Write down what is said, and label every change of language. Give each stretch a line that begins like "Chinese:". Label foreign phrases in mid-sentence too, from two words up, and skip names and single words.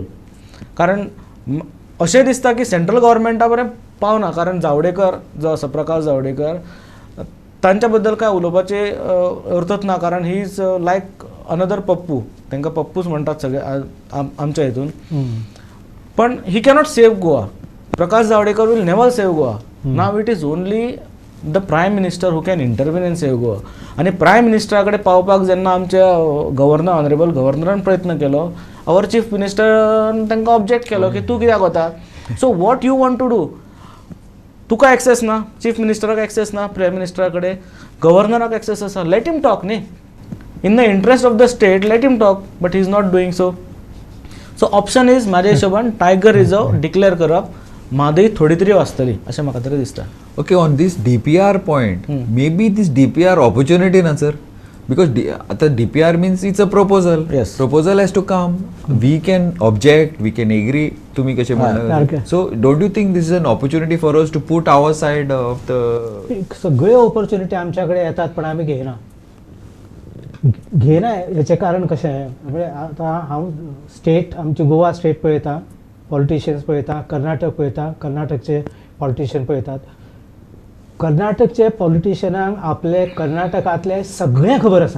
Konkani: कारण अशें दिसता की
English: central government
Konkani: बरें पावना, कारण जावडेकर जो आसा प्रकाश जावडेकर तांच्या बद्दल काय उलोवपाचे अर्थच ना, कारण
English: he is like another Pappu,
Konkani: तांकां पप्पूच म्हणटात सगळे आमच्या हितून.
English: पण he cannot save Goa. Prakash Javadekar will never save Goa. now it is only the Prime Minister who can intervene in save Goa.
Konkani: आनी
English: Prime Minister
Konkani: कडेन पावपाक जेन्ना आमच्या गव्हर्नर
English: honourable governor
Konkani: प्रयत्न केलो,
English: our Chief Minister
Konkani: तांकां ऑब्जेक्ट केलो की तूं कित्याक वता.
English: so what you want to do?
Konkani: तुका एक्सेस ना,
English: Chief Minister
Konkani: एक्सेस ना,
English: Prime Minister
Konkani: कडेन, गव्हर्नराक एक्सेस आसा,
English: let him talk
Konkani: न्ही.
English: in the interest of the state let him talk, but he is not doing so. so option is
Konkani: म्हाज्या हिशोबान
English: tiger reserve declare
Konkani: करप, म्हादय थोडी तरी वाचतली अशें म्हाका तरी दिसता.
English: Okay, on this DPR point, maybe this DPR opportunity na sir, because the DPR means it's a proposal. Yes. Proposal has to come. We can object, we can agree.
Marathi: तुम्ही कसे म्हणणार?
English: okay. So don't you think this is an opportunity for us to put our side of the?
Marathi: सगळे ऑपॉर्च्युनिटी आमच्याकडे येतात पण आम्ही घेना याचे कारण कशें आहे, म्हणजे
Konkani: आतां हांव स्टेट आमची गोवा स्टेट पळयता, पॉलिटिशियन्स पळयता, कर्नाटक पळयता, कर्नाटकचे पॉलिटिशियन पळयतात. कर्नाटकचे पॉलिटिशियनांक आपले कर्नाटकांतले सगळें खबर आसा,